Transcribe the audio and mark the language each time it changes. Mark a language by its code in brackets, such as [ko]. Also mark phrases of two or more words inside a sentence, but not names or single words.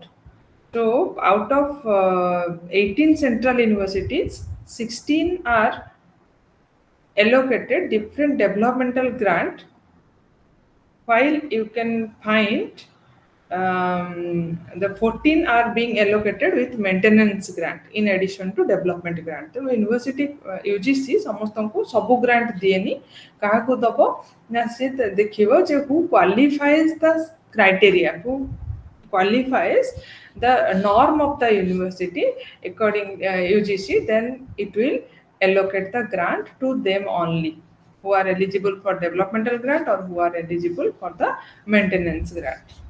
[en] So, out of 18 central universities, 16 are allocated different developmental grant, while you can find the 14 are being allocated with maintenance grant in addition to development grant. So university UGC [or] ସମସ୍ତଙ୍କୁ ସବୁ [en] grant [or] ଦିଏନି, କାହାକୁ ଦବ ନା ସେ ଦେଖିବ ଯେ [en] who qualifies the criteria, who qualifies the norm of the university according UGC, then it will allocate the grant to them only, who are eligible for developmental grant or who are eligible for the maintenance grant.